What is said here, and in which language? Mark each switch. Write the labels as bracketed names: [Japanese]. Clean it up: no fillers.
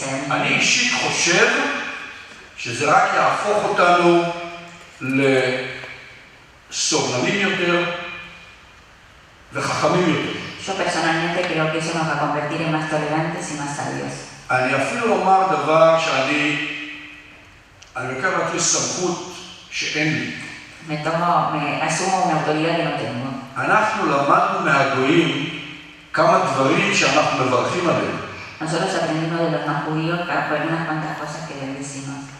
[Hebrew] אני אישית חושב שזה רק יהפוך אותנו לסובלנים יותר וחכמים יותר. [Spanish] Yo personalmente creo que eso nos va a convertir en más tolerantes y más sabios. [Hebrew] אני אפילו לומר דבר שאני לוקח לעצמי סמכות שאין לי. [Spanish] Me asumo una autoridad que no tengo. [Hebrew] אנחנו למדנו מהגויים כמה דברים שאנחנו מברכים עליהם. [Spanish] Nosotros aprendimos de los no judíos algunas cuantas cosas que les decimos.